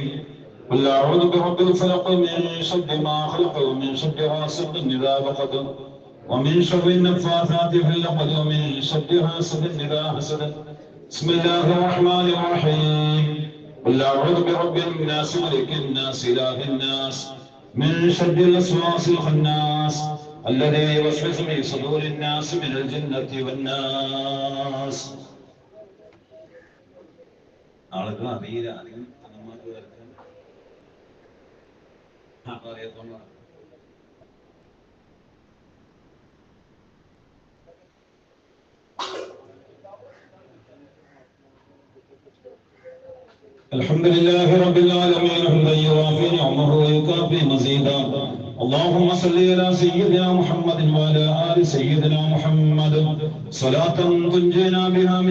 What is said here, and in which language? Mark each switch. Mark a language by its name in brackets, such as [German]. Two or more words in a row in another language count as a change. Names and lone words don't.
[Arabic] قل اعوذ برب الفلق من شر ما خلق ومن شر غاسق اذا وقب ومن شر النفاثات في العقد ومن شر حاسد اذا حسد. بسم الله الرحمن الرحيم. قل اعوذ برب الناس ملك الناس اله الناس من شر الوسواس الخناس الذي يوسوس في صدور الناس من الجنة والناس. [Malayalam] ആളുകൾ അറിയില്ല, അധികം അമ്മമാർക്ക് അറിയത്തോണ്ടാണ്. [Arabic] الحمد لله رب العالمين حمدا يوافي نعمه ويكافي مزيدا. اللهم صل على سيدنا محمد وعلى آل سيدنا محمد صلاة تنجينا بها من